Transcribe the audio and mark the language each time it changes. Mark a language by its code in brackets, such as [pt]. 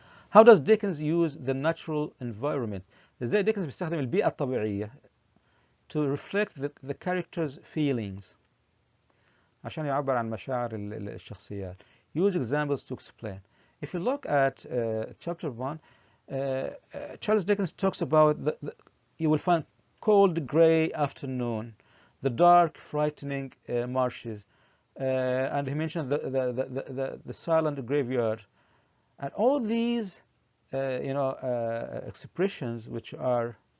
[en] How does Dickens use the natural environment? [ar] ازاي ديكنز بيستخدم البيئة الطبيعية [en] to reflect the characters' feelings [ar] عشان يعبر عن مشاعر الشخصيات. [en] Use examples to explain. If you look at chapter 1, Charles Dickens talks about you will find cold grey afternoon, the dark frightening marshes, and he mentioned the silent graveyard, and all these expressions which are